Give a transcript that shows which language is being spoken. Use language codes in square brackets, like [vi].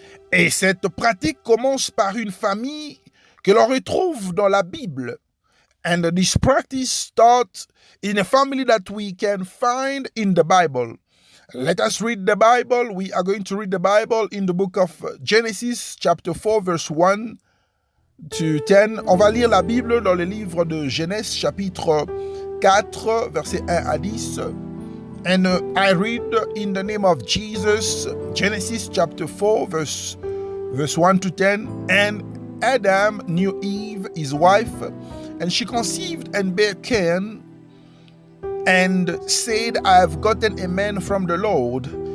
[fr] Et cette pratique commence par une famille que l'on retrouve dans la Bible. [en] And this practice starts in a family that we can find in the Bible. Let us read the Bible. We are going to read the Bible in the book of Genesis, chapter 4, verse 1 to 10. [fr] On va lire la Bible dans le livre de Genèse, chapitre 4, versets 1 à 10. [en] And I read in the name of Jesus, Genesis chapter 4, verse 1 to 10. And Adam knew Eve, his wife, and she conceived and bare Cain, and said, I have gotten a man from the Lord.